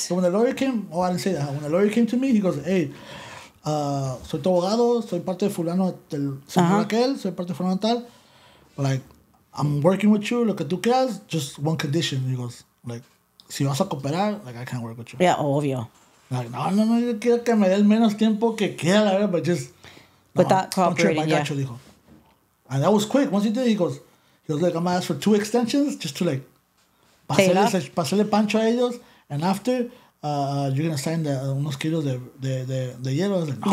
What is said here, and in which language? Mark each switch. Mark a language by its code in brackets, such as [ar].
[en] So when the lawyer came, I didn't say that. When the lawyer came to me, he goes, hey, [es] soy tu abogado, soy parte de fulano del Sinaloa Cartel, soy parte de fulano tal. [en] Like, I'm working with you, [es] lo que tú quieras, [en] just one condition. He goes, like, [es] si vas a cooperar, [en] like, I can't work with you. Yeah, [es] obvio. Like, no, yo quiero que me dé el menos tiempo que quiera, la verdad, [en] but just... Without don't trip, cooperating, I got you, [es] dijo. [en] And that was quick. Once he did, he goes, like, I'm going to ask for 2 extensions just to, like, [es] pasarle pancho a ellos. [en] And after, you're going to sign [es] unos kilos de hielo. [en] I was like, no,